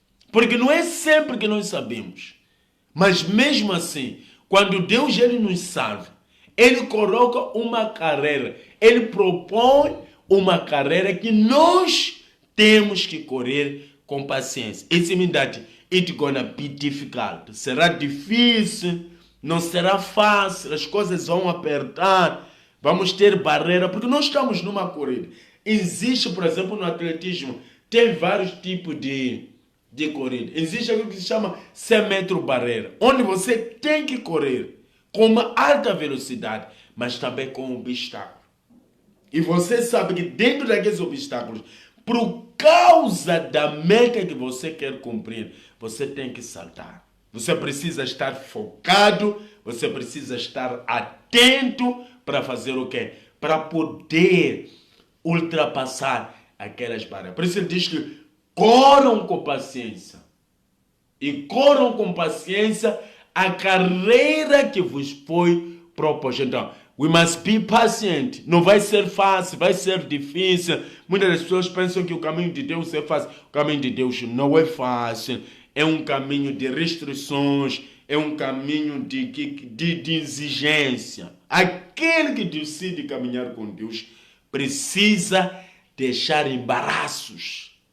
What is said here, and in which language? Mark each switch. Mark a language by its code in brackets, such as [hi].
[pt] Porque não é sempre que nós sabemos. Mas mesmo assim, quando Deus ele nos salva, ele coloca uma carreira. Ele propõe uma carreira que nós temos que correr com paciência. [en] Isso means that it's gonna be difficult. [pt] Será difícil, não será fácil, as coisas vão apertar, vamos ter barreira, porque nós estamos numa corrida. Existe, por exemplo, no atletismo, tem vários tipos de corrida. Existe aquilo que se chama 100 metros barreira, onde você tem que correr com uma alta velocidade, mas também com obstáculos. E você sabe que dentro daqueles obstáculos, por causa da meta que você quer cumprir, você tem que saltar. Você precisa estar focado, você precisa estar atento para fazer o quê? Para poder ultrapassar aquelas barreiras. Por isso ele diz que corram com paciência. E corram com paciência a carreira que vos foi proposta. [en] Então, we must be patient. [pt] Não vai ser fácil, vai ser difícil. Muitas das pessoas pensam que o caminho de Deus é fácil. O caminho de Deus não é fácil. É um caminho de restrições. É um caminho de exigência. Aquele que decide caminhar com Deus precisa deixar embaraços.